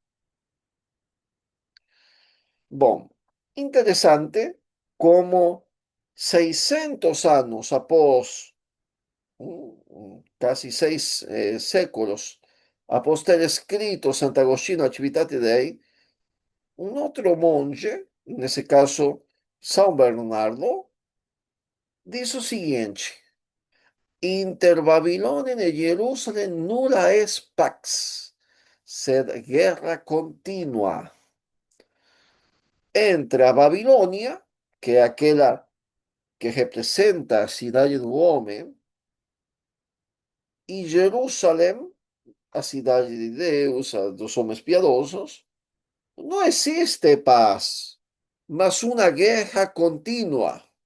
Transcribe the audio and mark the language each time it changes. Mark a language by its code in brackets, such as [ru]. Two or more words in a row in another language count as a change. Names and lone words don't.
[pt] Bom, interessante como 600 anos após, casi seis séculos, após ter escrito Sant'Agostino a Civitate Dei, um outro monge, nesse caso São Bernardo, diz o seguinte: [la] Inter Babilônia e Jerusalém nulla es pax, sed guerra continua. [pt] Entre a Babilônia, que é aquela que representa a cidade do homem, e Jerusalém, a cidade de Deus, a dos homens piedosos, não existe paz, mas uma guerra contínua.